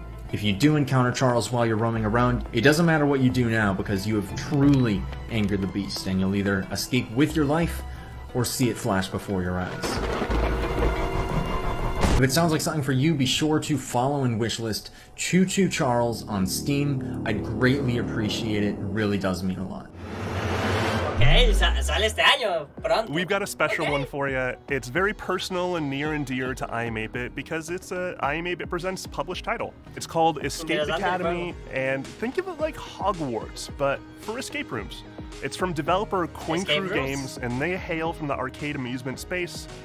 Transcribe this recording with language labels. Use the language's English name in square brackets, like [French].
[English] If you do encounter Charles while you're roaming around, it doesn't matter what you do now, because you have truly angered the beast, and you'll either escape with your life or see it flash before your eyes. If it sounds like something for you, be sure to follow and wishlist Choo Choo Charles on Steam. I'd greatly appreciate it. It really does mean a lot. [Spanish] Okay, sale este año, pronto. [English] We've got a special one for you. It's very personal and near and dear to I am8bit because it's a I am8bit Presents published title. It's called Escape Academy, and think of it like Hogwarts, but for escape rooms. It's from developer Quinkru Games, and they hail from the arcade amusement space.